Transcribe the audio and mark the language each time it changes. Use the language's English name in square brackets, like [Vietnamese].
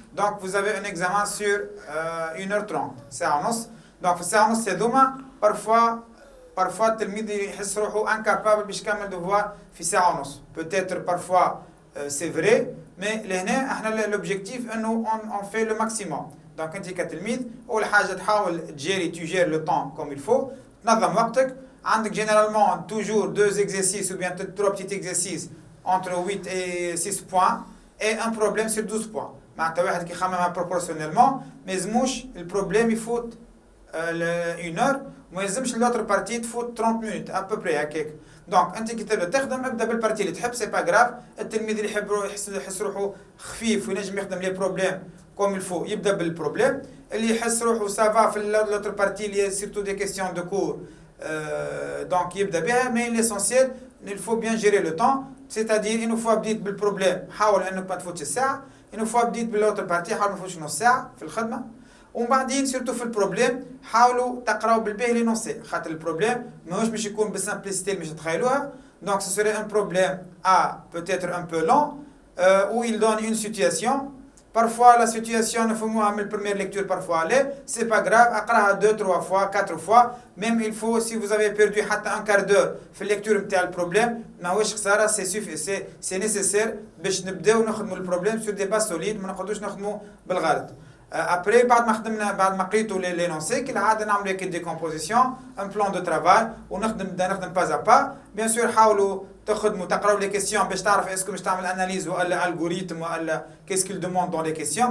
[French] Donc, vous avez un examen sur 1h30. C'est donc, c'est demain. [Arabic] Parfois, التلميذ يحس روحه incapable باش يكمل devoir في ساعة ونص. [French] Peut-être parfois c'est vrai, mais [Arabic] لهنا احنا [French] l'objectif انه on fait le maximum. [Arabic] Donc انت كتلميذ اول حاجة تحاول تجير [French] le temps comme il faut. [Arabic] تنظم وقتك. [French] عندك généralement toujours 2 exercices ou bien 3 petits exercices entre 8 et 6 points et un problème sur 12 points. [Arabic] معناتها واحد كي يخممها proportionnellement ما يلزموش البروبليم يفوت 1 heure. ما يلزمش l'autre partie تفوت [French] 30 minutes à peu près [Arabic] هكاك. دونك انت كي تبدا تخدم ابدا بالبارتي اللي تحب سي با غراف. التلميذ اللي يحب يحس روحه خفيف وينجم يخدم لي بروبليم كوم الفو يبدا بالبروبليم. اللي يحس روحه سافا في l'autre partie اللي سيرتو دي كيسيون دو كور دونك يبدا بها. [French] مي ليسونسيال il faut bien gérer le temps, c'est-à-dire une fois [Arabic] بديت بالبروبليم حاول انك ما تفوتش الساعه. une fois بديت بالautre partie حاول ما تفوتش نص ساعه في الخدمه. ومن بعدين سيرتو في البروبليم حاولوا تقراو بالباه لي نونسي خاطر البروبليم ماهوش باش يكون بالسامبليسيتي اللي باش تخيلوها. [French] دونك سو سوري ان بروبليم peut-être un peu long où il donne une situation. Parfois la situation [Arabic] نفهموها من البريمير ليكتور [French] parfois لا c'est pas grave اقراها 2-3 fois 4 fois. même il faut si vous avez perdu حتى un quart d'heure [Arabic] في الليكتور نتاع البروبليم ماهوش خساره. سي نيسيسير باش نبداو نخدموا البروبليم سور دي باس سوليد ما نقعدوش نخدموا بالغلط. Après, بعد ما قريتوا لي نونسي كالعاده نعملوا هيك ديكومبوزيسيون ان بلان دو ترافاي ونخدم باز ا با. بيان سور حاولوا تقراو لي كيسيون باش تعرف اسكو باش تعمل اناليز ولا الغوريثم ولا كيس كيل دوموند دون لي كيسيون.